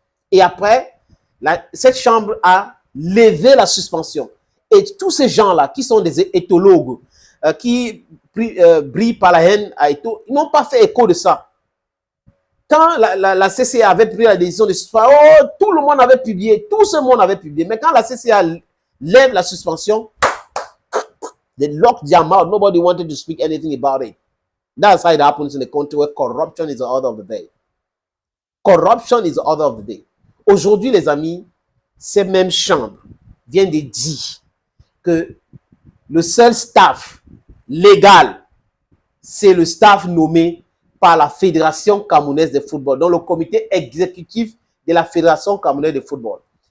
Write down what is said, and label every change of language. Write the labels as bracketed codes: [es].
[fr] Et après, cette chambre a levé la suspension. Et tous ces gens-là, qui sont des éthologues, qui brillent par la haine à Eto, ils n'ont pas fait écho de ça. Quand la CCA avait pris la décision de suspendre, oh, tout le monde avait publié, tout ce monde avait publié. Mais quand la CCA lève la suspension, [en] they locked their mouth. Nobody wanted to speak anything about it. That's how it happens in a country where corruption is the order of the day. Corruption is the order of the day. [fr] Aujourd'hui, les amis, ces mêmes chambres viennent de dire que le seul staff légal, c'est le staff nommé par la Fédération camerounaise de football, donc le comité exécutif de la Fédération camerounaise de football.